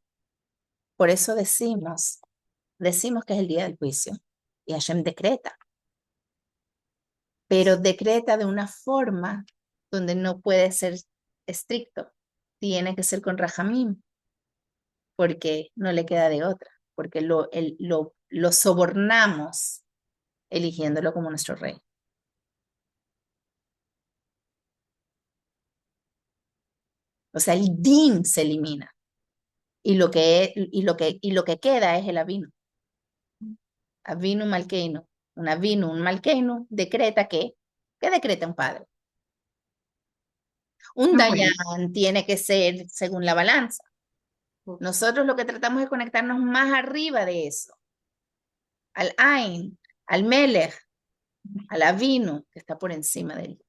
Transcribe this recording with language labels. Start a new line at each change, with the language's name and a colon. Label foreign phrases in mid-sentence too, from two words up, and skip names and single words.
Spanish: Por eso decimos que es el día del juicio y Hashem decreta, pero decreta de una forma donde no puede ser estricto, tiene que ser con rajamim, porque no le queda de otra, porque lo sobornamos eligiéndolo como nuestro rey. O sea, el din se elimina y lo que queda es el avino.
Hebrew: אבינו מלכנו.
Spanish: Un malkeinu decreta ¿qué decreta un padre? Un Ah, bueno. dayan tiene que ser según la balanza. Nosotros lo que tratamos es conectarnos más arriba de eso, al Ain, al Melech, al Avinu, que está por encima de él.